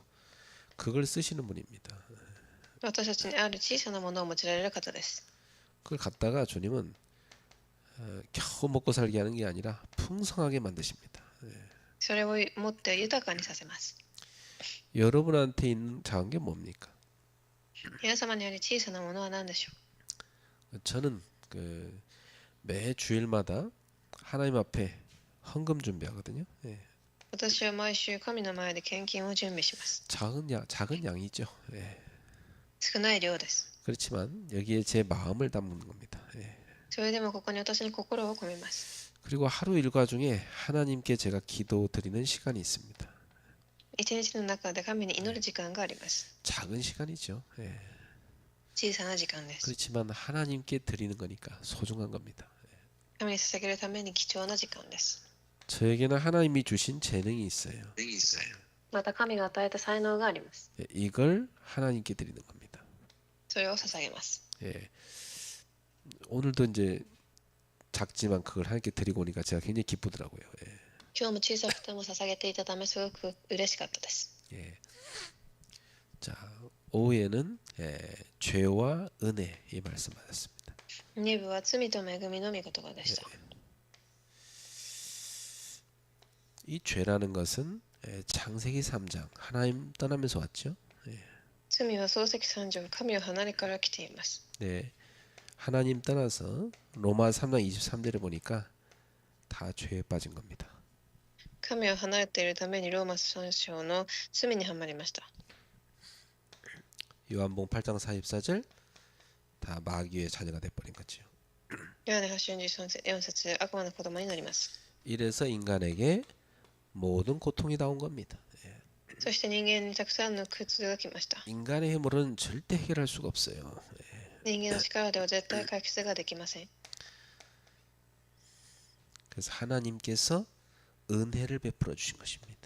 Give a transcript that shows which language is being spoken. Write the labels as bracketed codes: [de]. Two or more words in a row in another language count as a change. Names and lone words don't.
[ko] 그걸 쓰시는 분입니다. [ja] 私たちにある小さなものを用いられる方です。 [ko] 그걸 갖다가 주님은 겨우 먹고 살게 하는 게 아니라 풍성하게 만드십니다. [ja] それを持って豊かにさせます。 [ko] 여러분한테 있는 작은 게 뭡니까? [ja] 皆様にある小さなものは何でしょう。 [ko] 저는 매 주일마다 하나님 앞에 헌금 준비하거든요. [ja] 私は毎週神の前で献金を準備します。 [ko] 작은 양이죠. [ja] 少ない量です。 [ko] 그렇지만 여기에 제 마음을 담는 겁니다. [ja] それでもここに私の心を込めます。 [ko] 그리고 하루 일과 중에 하나님께 제가 기도 드리는 시간이 있습니다. [ja] 一日の中で神に祈る時間があります。 [ko] 작은 시간이죠. [ja] 小さな時間です。 [ko] 그렇지만 하나님께 드리는 거니까 소중한 겁니다. [ja] 神に捧げるために貴重な時間です。 [ko] 저에게는 하나님이 주신 재능이 있어요. [ja] また神が与えた才能があります。 [ko] 이걸 하나님께 드리는 겁니다. [ja] それを捧げます。 [ko] 예. 오늘도 이제 작지만 그걸 하나님께 드리고 오니까 제가 굉장히 기쁘더라고요. 예. [ja] 今日も小さくても捧げていたためすごく嬉しかったです。 [ko] 예. 자, 오후에는 죄와 은혜 이 말씀 받았습니다. [ja] 2 部は罪と恵みの御言葉でした。 [ko] 이 죄라는 것은 창세기 3장 하나님 떠나면서 왔죠. [ja] 罪は創世記3章、神を離れから来ています。 [ko] 네, 하나님 떠나서 로마 3장 23절을 보니까 다 죄에 빠진 겁니다. [ja] 神を離れているためにローマ3章の罪にはまりました。 [ko] 요한복음 8장 44절 다 마귀의 자녀가 돼버린 거죠. [ja] ヨハネ8章4節、悪魔の子供になります。 [ko] 이래서 인간에게 모든 고통이 나온 겁니다. [ja] そして人間にたくさんの苦痛が来ました。 [ko] 인간의 힘으로는 절대 해결할 수가 없어요. [ja] 人間の力では絶対解決ができません。 [ko] 그래서 하나님께서 은혜를 베풀어 주신 것입니다.